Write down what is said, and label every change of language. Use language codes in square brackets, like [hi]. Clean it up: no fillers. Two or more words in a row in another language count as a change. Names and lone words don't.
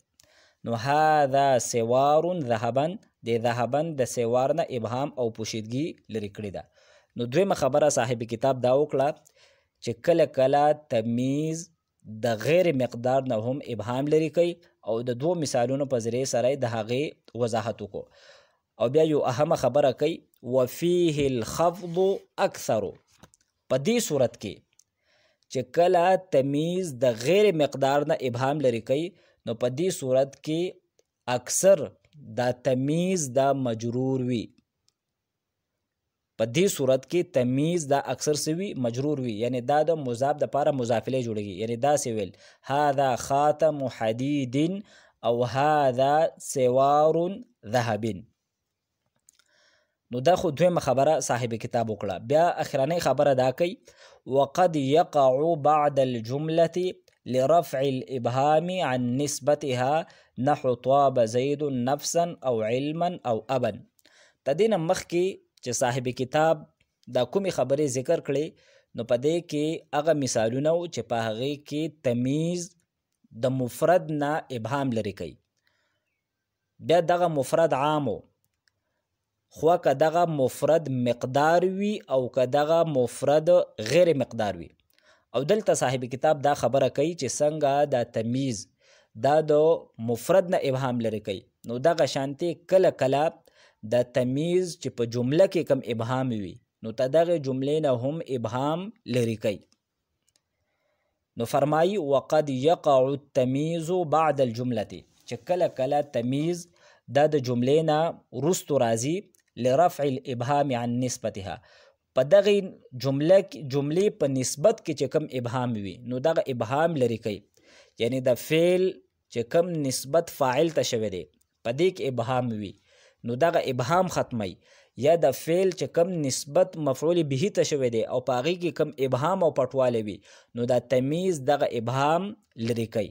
[ps] نو [ar] هذا سوار ذهبن، [ps] د ذهبن د سوار نه ابهام او پوشیدګي لرې کړې ده. نو دویمه خبره صاحب کتاب دا وکړه چې کله کله تمیز د غیر مقدار نه هم ابهام لري کوي، او د دوه مثالونو په ذریعه سره د هغې وضاحت وکړو. او بیا یو اهمه خبره کوي [ar] وفيه الخفض اکثر، [ps] په دې صورت کې چې کله تمیز د غیر مقدار نه ابهام لري کوي، نو په دې صورت کې اکثر دا تمیز دا مجرور وي. په دې صورت کې تمیز دا اکثر سوي مجرور وي، یعنی دا د مضاف د پاره مضافله جوړیږي. یعنی دا سی ویل [ar] هذا خاتم حدید [ps] او [ar] هذا سوار ذهب. [ps] نو دا خو دویمه خبره صاحب کتاب وکړه. بیا اخرنۍ خبره دا کوي [ar] وقد يقع بعد الجمله لرفع الابهام عن نسبتها نحو طاب زید نفسا او علما او ابا. [ps] تدین مخکې چې صاحب کتاب دا کومې خبرې ذکر کړي، نو په دې کې هغه مثالونه و چې په هغې کې تمیز د مفرد نه ابهام لري کوي. بیا دغه مفرد عام و، خو که دغه مفرد مقدار وي او که دغه مفرد غیر مقدار وي. او دلته صاحب کتاب دا خبره کوي چې څنګه دا تمیز دا د مفرد نه ابهام لري کوي، نو دغه شانتې کله کله دا تمیز چې په جمله کې کم ابهام وي، نو ته دغه جملې نه هم ابهام لري کوي. نو فرمایي [ar] وقد يقع التمیز بعد الجمله، [ps] چې کله کله تمیز دا د جملې نه وروستو راځي [ar] لرفع الابهام عن نسبتها، [ps] په دغه جملې په نسبت کې چې کم ابهام وي، نو دغه ابهام لري کوي. یعنی د فعل چې کم نسبت فاعل ته شوی دی په دې کې ابهام وي، نو دغه ابهام ختمي. یا د فعل چې کم نسبت مفعول به ته شوی دی او په هغې کې کم ابهام او پټوالی وي، نو دا تمیز دغه ابهام لرې کوي.